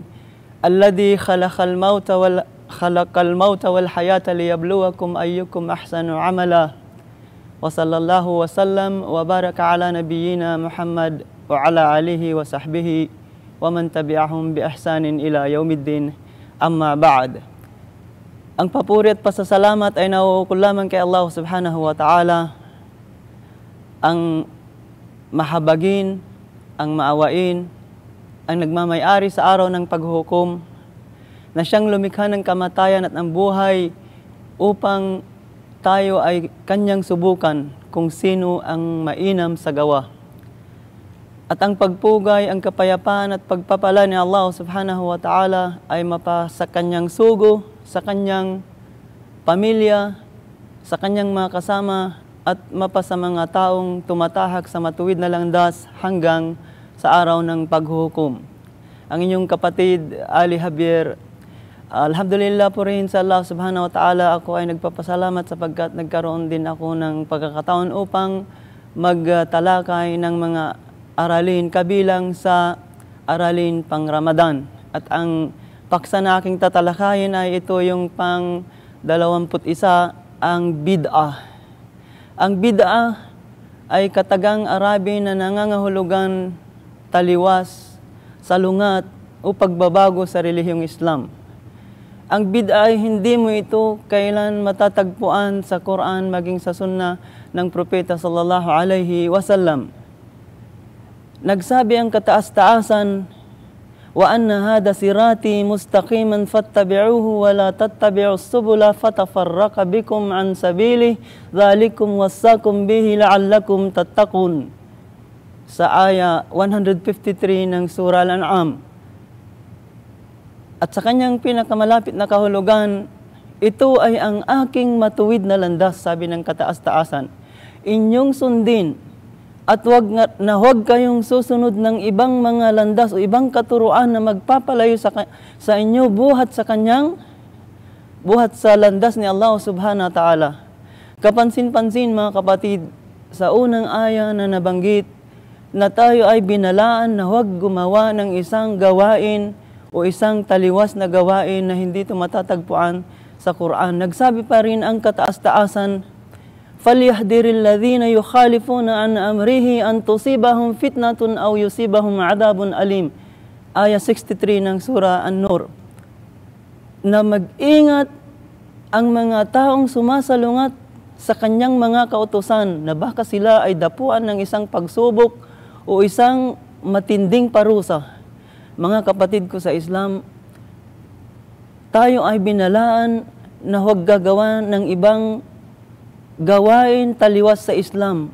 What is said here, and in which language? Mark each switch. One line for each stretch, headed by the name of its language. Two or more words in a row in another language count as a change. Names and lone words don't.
Arabic: الذي خلق الموت والحياة ليبلوكم أيكم أحسن عملا. وصلى الله وسلم وبارك على نبينا محمد وعلى آله وصحبه ومن تبعهم بإحسان إلى يوم الدين. أما بعد.
Filipino: Ang papuri at pasasalamat ay nauukol lamang kay Allah
Arabic: سبحانه وتعالى,
Filipino: ang mahabagin, ang maawain, ang nagmamayari sa araw ng paghuhukom, na siyang lumikha ng kamatayan at ang buhay upang tayo ay kanyang subukan kung sino ang mainam sa gawa. At ang pagpugay, ang kapayapaan at pagpapala ni Allah
Arabic: سبحانه وتعالى
Filipino: ay mapa sa kanyang sugo, sa kanyang pamilya, sa kanyang mga kasama, at mapa sa mga taong tumatahak sa matuwid na landas hanggang sa araw ng paghuhukom. Ang inyong kapatid, Ali Javier, alhamdulillah po rin sa Allah
Arabic: سبحانه وتعالى,
Filipino: ako ay nagpapasalamat sapagkat nagkaroon din ako ng pagkakataon upang magtalakay ng mga aralin kabilang sa aralin pang Ramadan. At ang paksa na aking tatalakayin ay ito yung pang 21, ang bid'ah. Ang bid'ah ay katagang Arabi na nangangahulugan taliwas, salungat o pagbabago sa relihiyong Islam. Ang bid'ah ay hindi mo ito kailan matatagpuan sa Quran maging sa sunnah ng Propeta
Arabic: صلى الله عليه وسلم.
Filipino: Nagsabi ang kataas-taasan,
Arabic: وأن هذا صراطي مستقيما فاتبعوه ولا تتبعوا السبل فتفرق بكم عن سبيل ذلكم وصاكم به لعلكم تتقون.
Filipino: Sa aya 153 ng Surah Al-An'am. At sa kanyang pinakamalapit na kahulugan, ito ay ang aking matuwid na landas, sabi ng kataas-taasan. Inyong sundin at huwag kayong susunod ng ibang mga landas o ibang katuruan na magpapalayo sa inyo buhat sa landas ni Allah
Arabic: سبحانه وتعالى.
Filipino: Kapansin-pansin mga kapatid, sa unang aya na nabanggit na tayo ay binalaan na huwag gumawa ng isang gawain o isang taliwas na gawain na hindi ito matatagpuan sa Quran. Nagsabi pa rin ang kataas-taasan,
Arabic: فَلْيَحْذِرِ الَّذِينَ يُخَالِفُونَ عَنْ أَمْرِهِ أَنْ تُصِيبَهُمْ فِتْنَةٌ أَوْ يُصِيبَهُمْ عَذَابٌ أَلِيمٌ.
Filipino: Aya 63 ng Surah An-Nur. Na mag-ingat ang mga taong sumasalungat sa kanyang mga kautusan na baka sila ay dapuan ng isang pagsubok o isang matinding parusa. Mga kapatid ko sa Islam, tayo ay binalaan na huwag gagawa ng ibang gawain taliwas sa Islam.